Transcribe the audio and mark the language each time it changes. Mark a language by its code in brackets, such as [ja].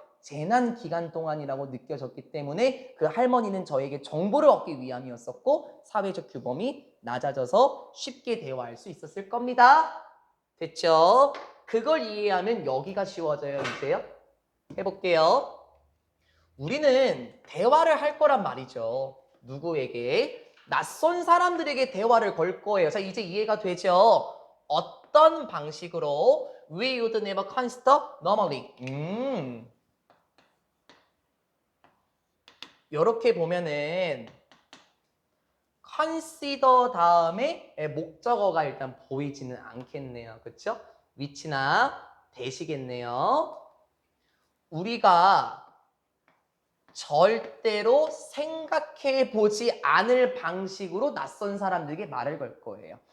[ko] 재난 기간 동안이라고 느껴졌기 때문에 그 할머니는 저에게 정보를 얻기 위함이었었고 사회적 규범이 낮아져서 쉽게 대화할 수 있었을 겁니다. 됐죠? 그걸 이해하면 여기가 쉬워져요. 이제요. 해볼게요. 우리는 대화를 할 거란 말이죠. 누구에게? 낯선 사람들에게 대화를 걸 거예요. 자, 이제 이해가 되죠? 어떤 방식으로? [en] We would never consider normally. [ko] 이렇게 보면은 consider 다음에 목적어가 일단 보이지는 않겠네요. 그렇죠? 위치나 대시겠네요. 우리가 절대로 생각해 보지 않을 방식으로 낯선 사람들에게 말을 걸 거예요.